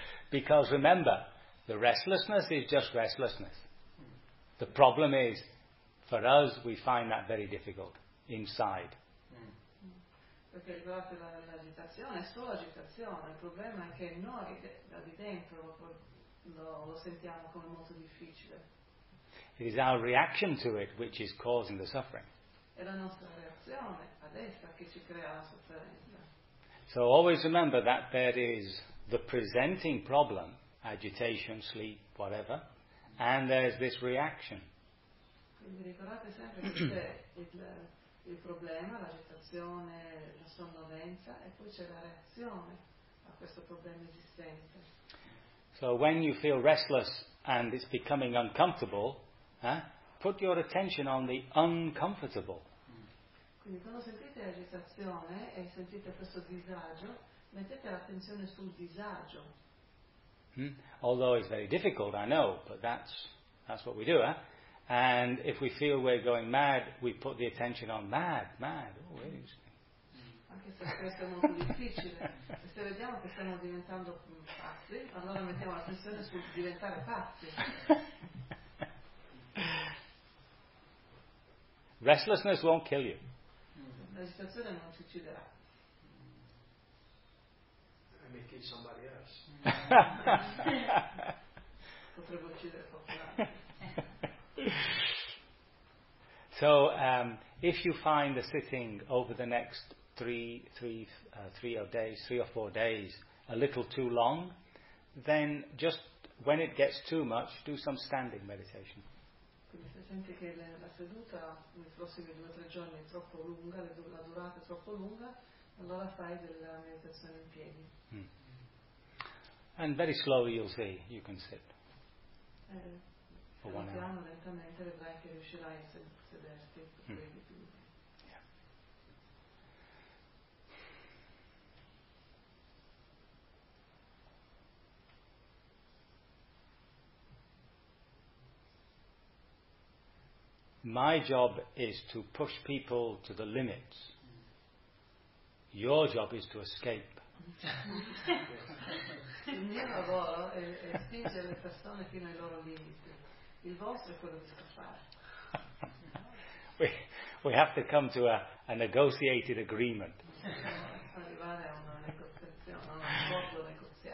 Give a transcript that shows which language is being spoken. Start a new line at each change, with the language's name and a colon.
English: Because remember, the restlessness is just restlessness. The problem is, for us, we find that very difficult inside.
Italian: Perché riguardo l'agitazione, è solo agitazione. Il problema è che noi da di dentro lo sentiamo come molto difficile.
English: It is our reaction to it which is causing the suffering.
Italian: È la nostra reazione ad essa che ci crea la sofferenza.
English: So always remember that there is the presenting problem, agitation, sleep, whatever, and there's this reaction.
Italian: Quindi ricordate sempre che c'è il problema, l'agitazione, la sonnolenza, e poi c'è la reazione a questo problema esistente.
English: So when you feel restless and it's becoming uncomfortable, put your attention on the uncomfortable.
Italian: Quindi quando sentite l'agitazione e sentite questo disagio, mettete l'attenzione sul disagio.
English: Although it's very difficult, I know, but that's what we do, eh? And if we feel we're going mad, we put the attention on mad. Oh, really?
Italian: Anche se questo è molto difficile, se vediamo che stiamo diventando pazzi, allora mettiamo l'attenzione sul diventare pazzi.
English: Restlessness won't kill you.
Italian: L'agitazione non ti ucciderà.
English: I may kill somebody else.
Italian: Potrebbe uccidere qualcun altro.
English: So, if you find the sitting over the next three or four days, a little too long, then just when it gets too much, do some standing meditation.
Italian: Quindi se senti che la seduta nei prossimi 2 o 3 giorni è troppo lunga, la durata è troppo lunga, allora fai della meditazione in piedi.
English: And very slowly you'll see you can sit. For 1 hour.
Italian: Piano, lentamente vedrai che riuscirai a sederti.
English: My job is to push people to the limits. Your job is to escape.
Italian: Il mio lavoro è spingere le persone fino ai loro limiti. Il vostro è quello di scappare.
English: We have to come to a negotiated agreement.
Italian: Arrivare a una negoziazione, a un accordo negoziale.